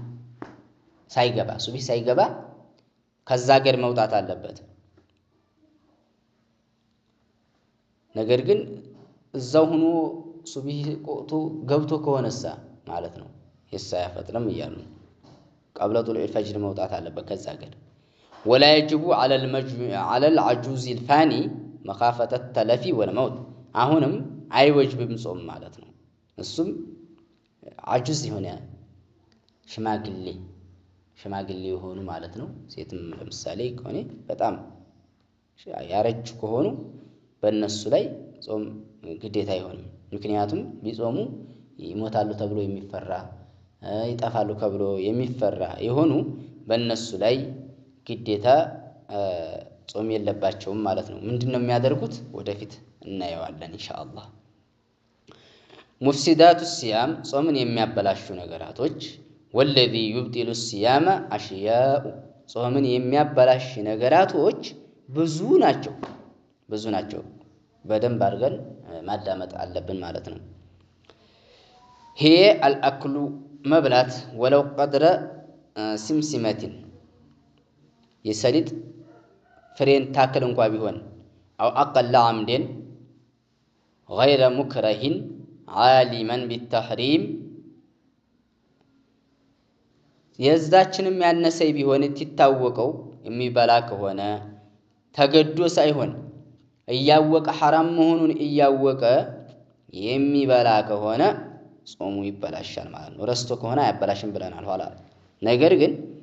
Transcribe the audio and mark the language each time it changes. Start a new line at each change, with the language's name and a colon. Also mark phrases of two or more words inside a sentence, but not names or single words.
Amharic: ሳይገባ ከዛ ሀገር መውጣት አለበት። ነገር ግን እዛው ሆኖ ሱብሂ ቆጥቶ ገብቶ ከሆነሳ ማለት ነው ያፈጥረም ይያሉ
Arabic: قبل طلوع الفجر
Amharic: መውጣት አለበት ከዛ ሀገር።
Arabic: ولا يجب على العجوز الفاني مخافة التلف والموت
Amharic: አሁንም አይወጅብም ጾም ማለት ነው። እሱም አጁዝ የሆነ ሽማግሌ የሆኑ ማለት ነው። ሴትም ለምሳሌ ከሆነ በጣም ያረጁ ከሆኑ በእነሱ ላይ ጾም ግዴታ አይሆንም። ምክንያቱም ቢጾሙ ይሞታሉ ተብሎ የሚፈራ ይጠፋሉ ተብሎ የሚፈራ የሆኑ በእነሱ ላይ ግዴታ ጾም የለባቸውም ማለት ነው። ምንድነው የሚያደርጉት? ወደፊት እናየዋለን ኢንሻአላህ።
Arabic: مفسدات الصيام
Amharic: ጾምን የሚያበላሹ ነገራቶች
Arabic: والذي يبطل الصيام اشياء
Amharic: ጾምን የሚያበላሽ ነገራቶች ብዙ ናቸው። በደንብ አድርገን ማዳመጥ አለብን ማለት ነው።
Arabic: هي الاكل
Amharic: መብላት
Arabic: ولو قدر سمسمة
Amharic: የሰሊጥ ፍሬን ታክል እንኳን ቢሆን
Arabic: او اقل عمد غير مكره عالما بالتحريم
Amharic: የዛችንም ያነሰይ ቢሆን ትታወቀው የሚበላ ከሆነ ተገዶ ሳይሆን እያወቀ حرام መሆኑን እያወቀ የሚበላ ከሆነ ጾሙ ይበላሻል ማለት ነው። ረስቶ ከሆነ አያበላሽም ብለናል ኋላ። ነገር ግን